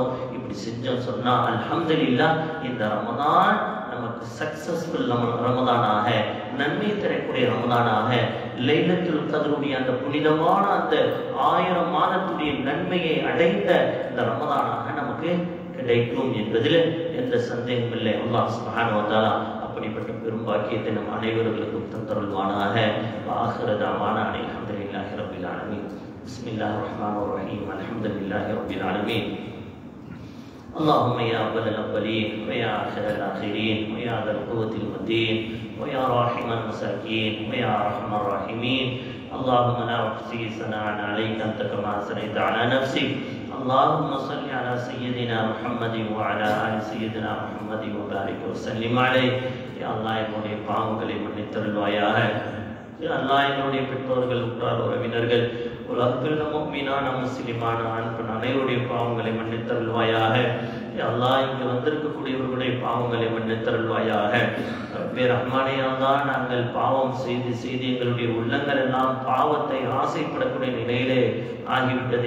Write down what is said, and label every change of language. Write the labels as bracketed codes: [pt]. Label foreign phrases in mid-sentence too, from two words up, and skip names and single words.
[ta] இப்படி செஞ்சோம் சொன்னா அல்ஹம்துலில்லாஹ் இந்த ரமலான் நமக்கு சக்சஸ்ஃபுல் ரமலானாக, நன்மை தரக்கூடிய ரமலானாக, லைலத்துல் கத்ருடைய அந்த புனிதமான அந்த 1000 மாதத்துடைய நன்மையை அடைந்த இந்த ரமலானாக நமக்கு கிடைக்கும் என்பதில் எந்த சந்தேகம் இல்லை. [ar] الله سبحانه وتعالى [ta] அப்படிப்பட்ட பெரும் பாக்கியத்தை நம் அனைவர்களுக்கும் தந்தருள்வானாக. [ar] آخر دعوانا الحمد لله رب العالمين. بسم الله الرحمن الرحيم. الحمد لله رب العالمين. اللهم يا أول الأولين ويا آخر الآخرين ويا ذا القوة المتين ويا راحم المساكين ويا أرحم الراحمين. اللهم لا أحصي ثناء عليك أنت كما أثنيت على نفسك. اللهم صل على سيدنا محمد وعلى آل سيدنا محمد وبارك وسلم عليه. يا الله [ta] என்னுடைய பாவங்களை மன்னித்தருள்வாயாக. அல்லாஹ் எங்களுடைய பெற்றோர்கள், உற்றார் உறவினர்கள், உலகத்தில் முஃமினான முஸ்லிமான ஆண் பெண் அனைவருடைய பாவங்களை மன்னித்தருள்வாயாக. அல்லாஹ் இங்கு வந்திருக்கக்கூடியவர்களுடைய பாவங்களை மன்னித்தருள்வாயாக. ரப்பே ரஹ்மானே, அல்லாஹ் நாங்கள் பாவம் செய்து செய்து எங்களுடைய உள்ளங்கள் எல்லாம் பாவத்தை ஆசைப்படக்கூடிய நிலையிலே ஆகிவிட்டது.